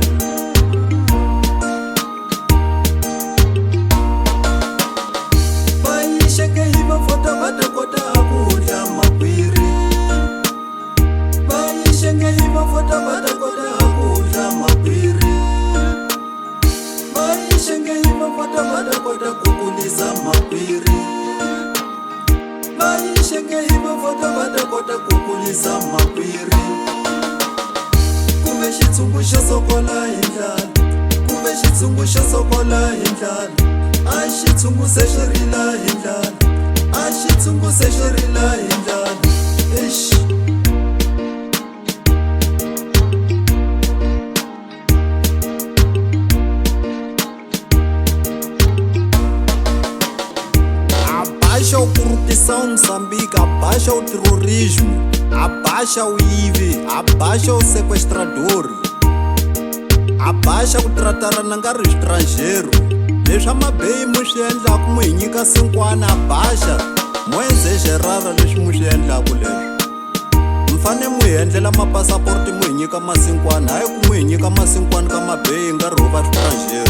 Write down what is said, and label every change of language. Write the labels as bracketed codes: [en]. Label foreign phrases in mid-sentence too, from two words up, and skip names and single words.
[ts] Bayisheke hi vafota va ta kota ku dya makwiri, bayisheke hi vafota va ta kota ku dya makwiri, bayisheke hi vafota va ta kota ku kulisa makwiri, bayisheke hi vafota va ta kota ku kulisa makwiri. Kuve xitshungu xo sokola hi ndlala, kuve xitshungu xo sokola hi ndlala, a xitshungu se xi rila hi ndlala, a xitshungu se xi rila hi ndlala. [pt] Abaixa o corrupção Moçambique, abaixa o terrorismo, abaixa o IVE, abaixa o sequestrador, abaixa [ts] ku tratara na nkarhi [pt] estrangeiro. [ts] Leswi a mabeyi mu swi endlaku mu hi nyika sinkwana abaixa mo endzexerara leswi mu swi endlaku leswi. mfane mu hi endlela mapasaporti mu hi nyika masinkwana, hayi ku mu hi nyika masinkwana ka mabeyi hi nkarhi wo va switranxeri.